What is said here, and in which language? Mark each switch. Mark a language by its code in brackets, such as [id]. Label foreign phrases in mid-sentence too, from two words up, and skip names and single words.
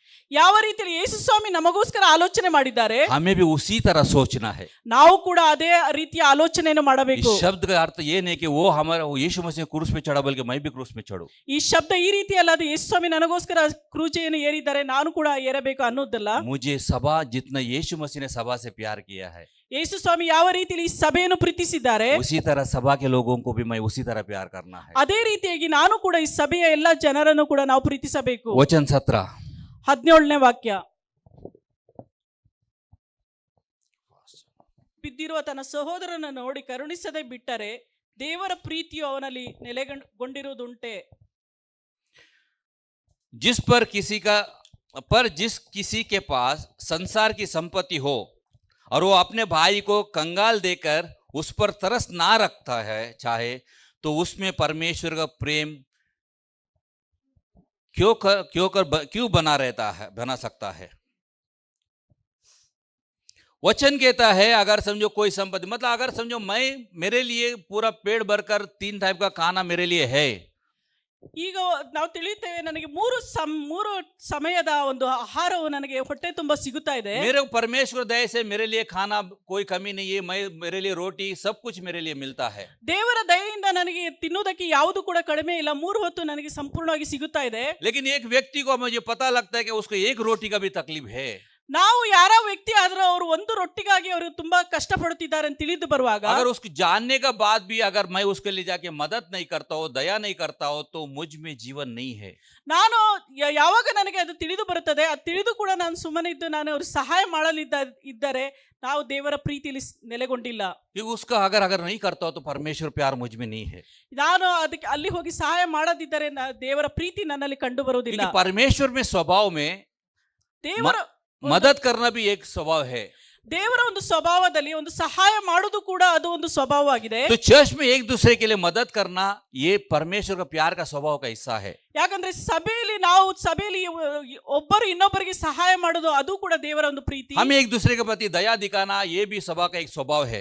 [kn] ಯಾವ ರೀತಿಯಲ್ಲಿ ಯೇಸು ಸ್ವಾಮಿ ನಮಗೋಸ್ಕರ ಆಲೋಚನೆ ಮಾಡಿದ್ದಾರೆ, [hi] हमें भी उसी तरह सोचना है। [kn] ನಾವು ಕೂಡ ಅದೇ ರೀತಿಯ ಆಲೋಚನೆಯನ್ನು [hi] इस [kn] ಮಾಡಬೇಕು. [hi] शब्द का अर्थ ये नहीं कि वो हमारा वो यीशु मसीह क्रूस पे चढ़ा बल्कि मैं भी क्रूस में चढ़ूं। [kn] ಈ ಶಬ್ದ ಈ ರೀತಿ ಅಲ್ಲ, ಅದು ಯೇಸು ಸ್ವಾಮಿ ನನಗೋಸ್ಕರ ಕ್ರೂಜೆಯನ್ನು ಏರಿದ್ದಾರೆ, ನಾನು ಕೂಡ ಏರಬೇಕು ಅನ್ನೋದಲ್ಲ. [hi] मुझे सभा जितना यीशु मसीह ने सभा से प्यार किया है, [kn] ಯೇಸು ಸ್ವಾಮಿ ಯಾವ ರೀತಿಯಲ್ಲಿ ಈ ಸಭೆಯನ್ನು ಪ್ರೀತಿಸಿದ್ದಾರೆ, [hi] उसी तरह सभा के लोगों को भी मैं उसी तरह प्यार करना है। [kn] ಅದೇ ರೀತಿಯಾಗಿ ನಾನು ಕೂಡ ಈ ಸಭೆಯ ಎಲ್ಲ ಜನರನ್ನು ಕೂಡ ನಾವು ಪ್ರೀತಿಸಬೇಕು. [hi] वचन 17 [kn] 17ನೇ ವಾಕ್ಯ. ಬಿದ್ದಿರುವ ತನ್ನ ಸಹೋದರನನ್ನು ನೋಡಿ ಕರುಣಿಸದೆ ಬಿಟ್ಟರೆ ದೇವರ ಪ್ರೀತಿಯು ಅವನಲ್ಲಿ ನೆಲೆಗೊಂಡಿರುವುದುಂಟೆ. [hi] जिस किसी के पास संसार की संपत्ति हो और वो अपने भाई को कंगाल देकर उस पर तरस ना रखता है चाहे, तो उसमें परमेश्वर का प्रेम क्यों बना सकता है। वचन कहता है अगर समझो कोई संपत्ति, मतलब अगर समझो मेरे लिए पूरा पेट भरकर 3 टाइप का खाना मेरे लिए है, [kn] ಈಗ ನಾವು ತಿಳಿಯುತ್ತೇವೆ, ನನಗೆ ಮೂರು ಸಮಯದ ಒಂದು ಆಹಾರವು ನನಗೆ ಹೊಟ್ಟೆ ತುಂಬಾ ಸಿಗುತ್ತಾ ಇದೆ. [hi] मेरे परमेश्वर दया से मेरे लिए खाना कोई कमी नहीं है, मेरे लिए रोटी सब कुछ मेरे लिए मिलता है। [kn] ದೇವರ ದಯೆಯಿಂದ ನನಗೆ ತಿನ್ನುವುದಕ್ಕೆ ಯಾವುದು ಕೂಡ ಕಡಿಮೆ ಇಲ್ಲ, 3 ಹೊತ್ತು ನನಗೆ ಸಂಪೂರ್ಣವಾಗಿ ಸಿಗುತ್ತಾ ಇದೆ. [hi] लेकिन एक व्यक्ति को मुझे पता लगता है कि उसको एक रोटी का भी तकलीफ है। [kn] ನಾವು ಯಾರ ವ್ಯಕ್ತಿ ಆದ್ರೂ ಅವರು ಒಂದು ರೊಟ್ಟಿಗಾಗಿ ಅವರು ತುಂಬಾ ಕಷ್ಟಪಡುತ್ತಿದ್ದಾರೆ ಅಂತ ತಿಳಿದು ಬರುವಾಗ, [hi] अगर उसको जानने का बाद भी अगर मैं उसके लिए जाके मदद नहीं करता हूँ, दया नहीं करता हूँ, तो मुझ में जीवन नहीं है। [kn] ನಾನು ಯಾವಾಗ ನನಗೆ ಅದು ತಿಳಿದು ಬರುತ್ತದೆ, ಅದು ತಿಳಿದು ಕೂಡ ನಾನು ಸುಮ್ಮನೆ ಇದ್ದು ನಾನು ಅವ್ರಿಗೆ ಸಹಾಯ ಮಾಡಲಿದ್ದರೆ ನಾವು ದೇವರ ಪ್ರೀತಿಯಲ್ಲಿ ನೆಲೆಗೊಂಡಿಲ್ಲ. [hi] क्योंकि उसका अगर नहीं करता हो तो परमेश्वर प्यार मुझ में नहीं है। [kn] ನಾನು ಅದಕ್ಕೆ ಅಲ್ಲಿ ಹೋಗಿ ಸಹಾಯ ಮಾಡದಿದ್ದರೆ ದೇವರ ಪ್ರೀತಿ ನನ್ನಲ್ಲಿ ಕಂಡು ಬರುವುದಿಲ್ಲ. [hi] क्योंकि परमेश्वर में स्वभाव में [kn] ದೇವರ [hi] मदद करना भी एक स्वभाव है। [kn] ದೇವರ ಒಂದು ಸ್ವಭಾವದಲ್ಲಿ ಒಂದು ಸಹಾಯ ಮಾಡುವುದು ಕೂಡ ಅದು ಒಂದು ಸ್ವಭಾವವಾಗಿದೆ. [hi] तो चर्च में एक दूसरे के लिए मदद करना ये परमेश्वर का प्यार का स्वभाव का हिस्सा है। [kn] ಯಾಕಂದ್ರೆ ಸಭೆಯಲ್ಲಿ ಒಬ್ಬರು ಇನ್ನೊಬ್ಬರಿಗೆ ಸಹಾಯ ಮಾಡೋದು ಅದು ಕೂಡ ದೇವರ ಒಂದು ಪ್ರೀತಿ. [hi] हमें एक दूसरे के प्रति दया दिखाना ये भी सभा का एक स्वभाव है।